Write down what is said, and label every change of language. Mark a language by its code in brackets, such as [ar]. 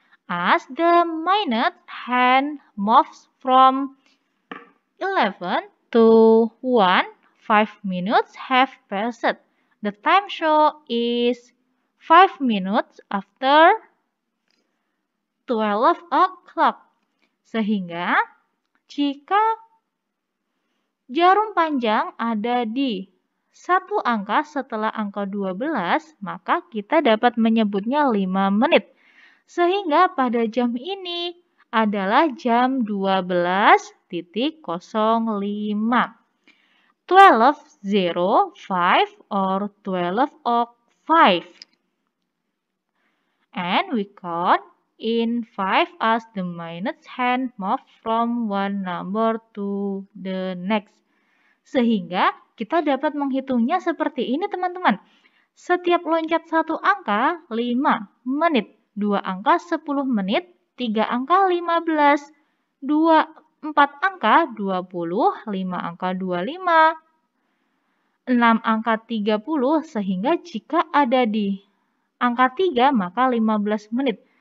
[en] As the minute hand moves from 11 to 1, 5 minutes have passed. The time show is 5 minutes after 12 o'clock. [id] Sehingga jika jarum panjang ada di satu angka setelah angka 12, maka kita dapat menyebutnya 5 menit. Sehingga pada jam ini adalah jam 12:05. [en] 12:05 or 12:05. And we count in 5 as the minutes hand move from one number to the next. [id] Sehingga kita dapat menghitungnya seperti ini teman-teman. Setiap loncat satu angka 5 menit, 2 angka 10 menit, 3 angka 15, 4 angka 20, 5 angka 25, 6 angka 30, sehingga jika ada di angka 3 maka 15 menit.